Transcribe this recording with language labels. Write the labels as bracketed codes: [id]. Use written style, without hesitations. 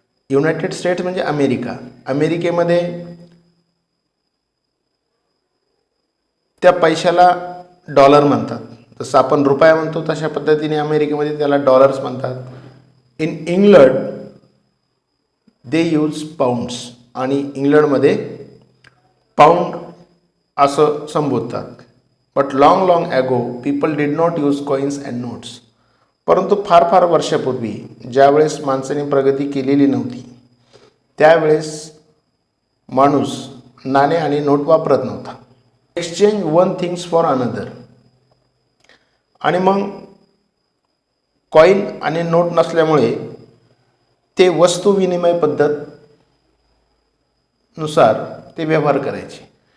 [mr] United states म्हणजे America. अमेरिकेमध्ये त्या पैशाला डॉलर म्हणतात. जसं आपण रुपया म्हणतो तशा पद्धतीने अमेरिकेमध्ये त्याला डॉलर्स म्हणतात. [en] In England they use pounds. [mr] आणि इंग्लंडमध्ये पाऊंड असं संबोधतात. [en] But long ago people did not use coins and notes. [mr] परंतु फार वर्षापूर्वी ज्यावेळेस माणसाने प्रगती केलेली नव्हती त्यावेळेस माणूस नाणे आणि नोट वापरत नव्हता. [en] Exchange one things for another. [mr] आणि मग कॉईन आणि नोट नसल्यामुळे ते वस्तू विनिमय पद्धत नुसार ते व्यवहार करायचे.